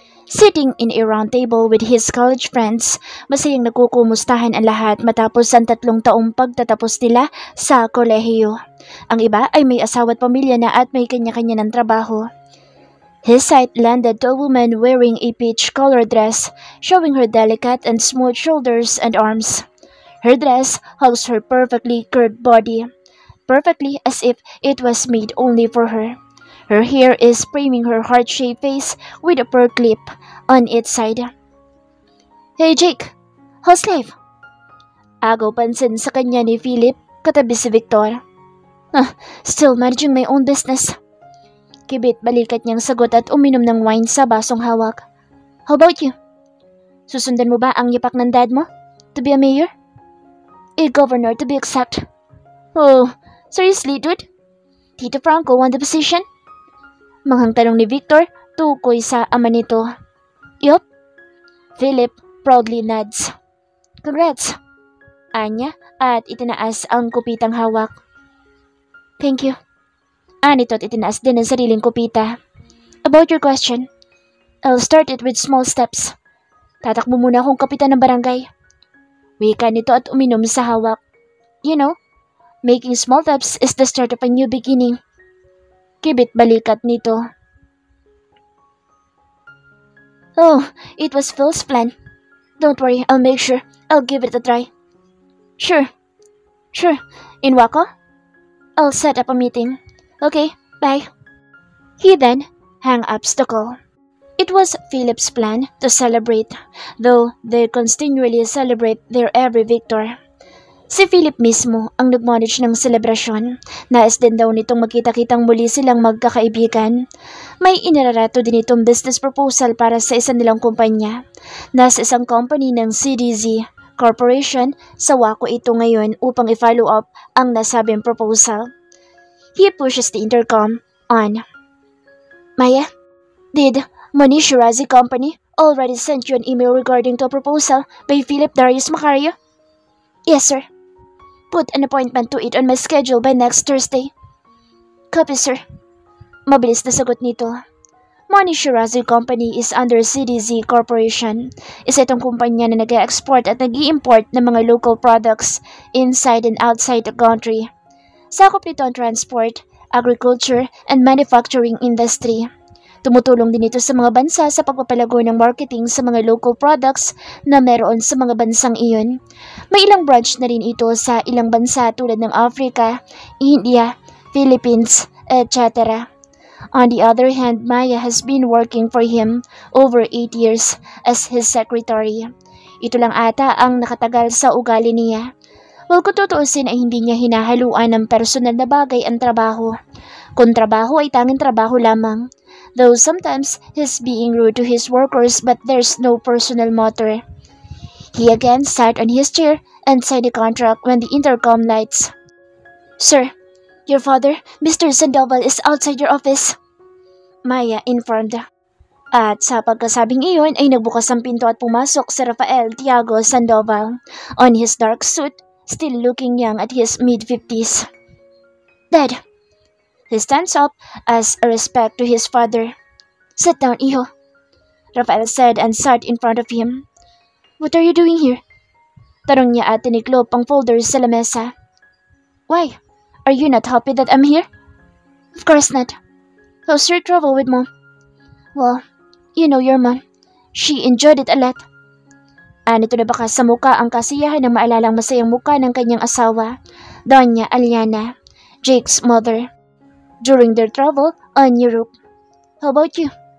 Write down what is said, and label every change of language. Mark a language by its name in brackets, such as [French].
[English] Sitting in a round table with his college friends, [Filipino] masayang nagkukumustahan ang lahat matapos ang 3 taong pagtatapos nila sa kolehiyo. Ang iba ay may asawa at pamilya na at may kanya-kanya ng trabaho. [English] His sight landed to a woman wearing a peach-colored dress, showing her delicate and smooth shoulders and arms. Her dress hugs her perfectly curved body, perfectly as if it was made only for her. Her hair is framing her heart-shaped face with a pearl clip on its side. "Hey Jake, how's life?" [Filipino] Agaw pansin sa kanya ni Philip, katabi si Victor. [English] Still managing my own business." [Filipino] Kibit balikat niyang sagot at uminom ng wine sa basong hawak. [English] "How about you? [Filipino] Susundan mo ba ang yapak ng dad mo? [English] To be a mayor? A governor to be exact." "Oh, seriously dude? Tito Franco won the position?" [Filipino] Manghang tanong ni Victor, tukoy sa ama nito. "Yup." [English] Philip proudly nods. [Filipino] "Congrats," anya at itinaas ang kupitang hawak. [English] "Thank you." [Filipino] Nito at itinaas din ang sariling kupita. [English] "About your question, I'll start it with small steps. [Filipino] Tatakbo muna akong kapitan ng barangay." Wika nito at uminom sa hawak. [English] "You know, making small steps is the start of a new beginning." [Filipino] Kibit balikat nito. [English] "Oh, it was Phil's plan. Don't worry, I'll make sure. I'll give it a try." Sure. In Waco? I'll set up a meeting." "Okay, bye." He then hung up the call. It was Philip's plan to celebrate, though they continually celebrate their every victory. [Filipino] Si Philip mismo ang nag-manage ng selebrasyon. Nais din daw nitong magkita-kitang muli silang magkakaibigan. May inararato din itong business proposal para sa isang nilang kumpanya. Nasa isang company ng CDZ Corporation sa Waco ito ngayon upang i-follow up ang nasabing proposal. [English] He pushes the intercom on. "Maya, did Monish Shirazi Company already sent you an email regarding to a proposal by Philip Darius Macario?" "Yes, sir. Put an appointment to it on my schedule by next Thursday." "Copy, sir." [Filipino] Mabilis na sagot nito. [English] Monish Shirazi Company is under CDZ Corporation. [Filipino] Isa itong kumpanya na nag-export at nag-i-import ng mga local products [English] inside and outside the country. [Filipino] Sakop nito ang [English] transport, agriculture, and manufacturing industry. [Filipino] Tumutulong din ito sa mga bansa sa pagpapalago ng marketing sa mga local products na meron sa mga bansang iyon. May ilang branch na rin ito sa ilang bansa tulad ng Africa, India, Philippines, etc. [English] On the other hand, Maya has been working for him over 8 years as his secretary. [Filipino] Ito lang ata ang nakatagal sa ugali niya. Kung tutuusin ay hindi niya hinahaluan ng personal na bagay ang trabaho. Kung trabaho ay tanging trabaho lamang. [English] Though sometimes he's being rude to his workers but there's no personal motive. He again sat on his chair and signed the contract when the intercom lights. "Sir, your father, Mr. Sandoval, is outside your office," Maya informed. [Filipino] At sa pagkasabing iyon ay nagbukas ang pinto at pumasok si Rafael Tiago Sandoval [English] on his dark suit, still looking young at his mid-50s. [Filipino] "Dad." [English] He stands up as a respect to his father. "Sit down, hijo," Rafael said and sat in front of him. "What are you doing here?" [Filipino] Tanong niya at tiniklop ang folders sa lamesa. [English] "Why? Are you not happy that I'm here?" "Of course not." "How's your travel with Mom?" "Well, you know your mom. She enjoyed it a lot." [Filipino] Nito na baka sa muka ang kasiyahan ng maalalang masayang muka ng kanyang asawa, [English] Doña Aliana, Jake's mother, during their travel on Europe. "How about you?